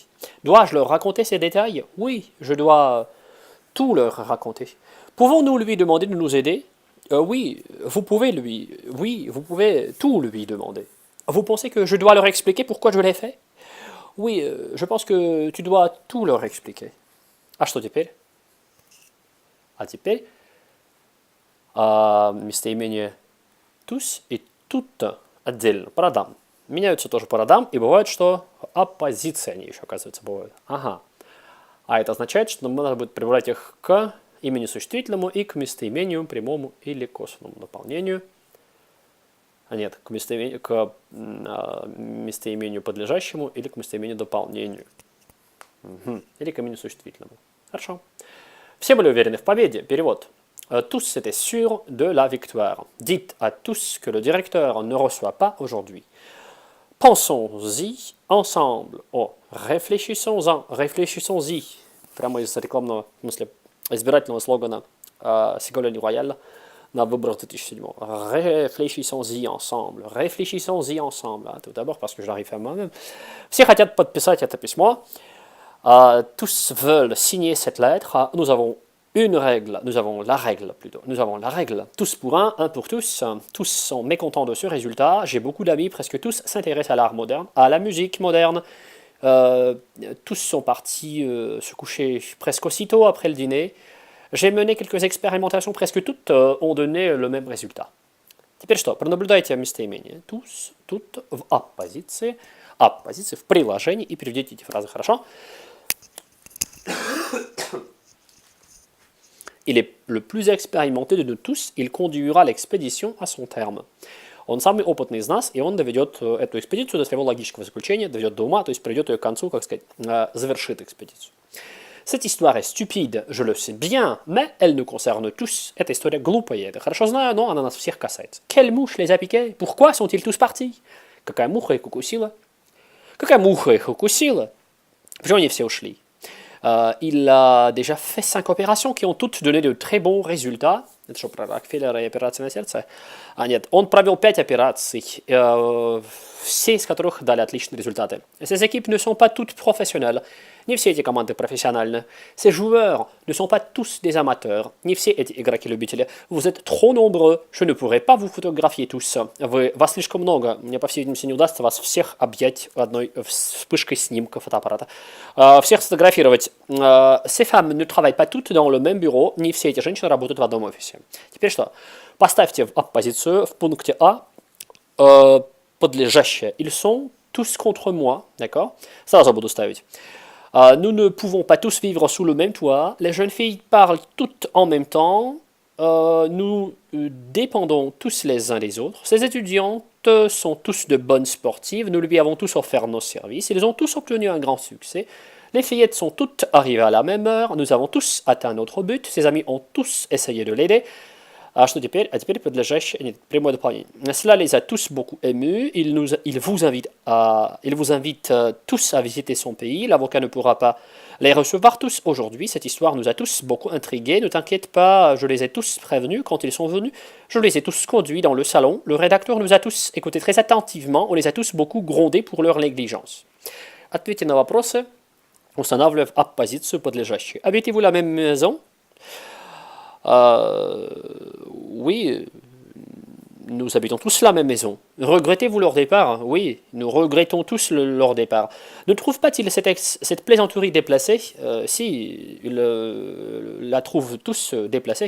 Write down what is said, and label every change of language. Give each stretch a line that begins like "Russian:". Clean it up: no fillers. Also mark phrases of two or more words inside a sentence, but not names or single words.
French: Dois-je leur raconter ces détails? Oui, je dois tout leur raconter. Pouvons-nous lui demander de nous aider? Oui, vous pouvez tout lui demander. Vous pensez que je dois leur expliquer pourquoi je l'ai fait? Oui, je pense que tu dois tout leur expliquer.
Russian: А что теперь? А теперь местоимение tous и тут отдельно, по родам. Меняются тоже по родам, и бывает, что оппозиции они еще, оказывается, бывают. Ага. А это означает, что нам надо будет прибавлять их к имени существительному и к местоимению прямому или косвенному дополнению. Нет, к местоимению подлежащему или к местоимению дополнению. Или к имени существительному. Хорошо. Все были уверены в победе. Перевод.
French: Tous étaient sûrs de la victoire. Dites à tous que le directeur ne reçoit pas aujourd'hui. Pensons-y ensemble. О, réfléchissons-y.
Russian: Прямо из рекламного, в смысле, избирательного слогана Ségolène Royal на выборах 2007.
French: Réfléchissons-y ensemble. Réfléchissons-y ensemble. Tout d'abord parce que je l'arrive à moi-même.
Russian: Все хотят подписать это письмо.
French: Tous veulent signer cette lettre. Nous avons une règle, nous avons la règle plutôt. Nous avons la règle. Tous pour un pour tous. Tous sont mécontents de ce résultat. J'ai beaucoup d'amis, presque tous s'intéressent à l'art moderne, à la musique moderne. Tous sont partis se coucher presque aussitôt après le dîner. J'ai mené quelques expérimentations, presque toutes ont donné le même résultat.
Russian: Теперь что? Пронаблюдайте местоимение. Tous, тут в оппозиции, в приложении и переведите эти фразы хорошо.
French: Il est le plus expérimenté de nous tous, il conduira l'expédition à son terme.
Russian: Он самый опытный из нас, и он доведет эту экспедицию до своего логического заключения, доведет до ума, то есть приведет ее к концу, как сказать, завершит экспедицию.
French: Cette histoire est stupide, je le sais bien, mais elle nous concerne tous.
Russian: Эта история глупая, я это хорошо знаю, но она нас всех касается.
French: Quelle mouche les a piqués? Pourquoi sont-ils tous partis?
Russian: Какая муха их укусила? Какая муха их укусила? Почему они все ушли?
French: Il a déjà fait 5 opérations qui ont toutes donné de très bons résultats.
Russian: Это что, про Рокфеллера и операции на сердце? Нет, он провел 5 операций, все из которых дали отличные результаты.
French: Ces équipes ne sont pas toutes professionnelles.
Russian: Не все эти команды профессиональны.
French: Ces joueurs ne sont pas tous des amateurs.
Russian: Не все эти игроки-любители.
French: Vous êtes trop nombreux. Je ne pourrai pas vous photographier tous.
Russian: Вас слишком много. Мне, по всей видимости, не удастся вас всех объять одной вспышкой снимка фотоаппарата. Всех сфотографировать.
French: Ces femmes ne travaillent pas toutes dans le même bureau.
Russian: Не все эти женщины работают в одном офисе. Теперь что? Поставьте в оппозицию в пункте А подлежащее.
French: Ils sont tous contre moi. D'accord?
Russian: Сразу буду ставить.
French: Nous ne pouvons pas tous vivre sous le même toit. Les jeunes filles parlent toutes en même temps. Nous dépendons tous les uns des autres. Ces étudiantes sont tous de bonnes sportives. Nous lui avons tous offert nos services. Ils ont tous obtenu un grand succès. Les fillettes sont toutes arrivées à la même heure. Nous avons tous atteint notre but. Ses amis ont tous essayé de l'aider.
Russian: А что теперь? А теперь подлежащее, нет, прямое дополнение.
French: Cela les a tous beaucoup émus. Il vous invite tous à visiter son pays. L'avocat ne pourra pas les recevoir tous aujourd'hui. Cette histoire nous a tous beaucoup intrigués. Ne t'inquiète pas, je les ai tous prévenus quand ils sont venus. Je les ai tous conduits dans le salon. Le rédacteur nous a tous écoutés très attentivement. On les a tous beaucoup grondés pour leur négligence.
Russian: Ответьте на вопросы, устанавливая оппозицию подлежащей.
French: Habitez-vous la même maison? Oui, nous habitons tous la même maison. Regrettez-vous leur départ? Oui, nous regrettons tous leur départ. Ne trouve-t-il cette plaisanterie déplacée? Si, ils la trouvent tous déplacée.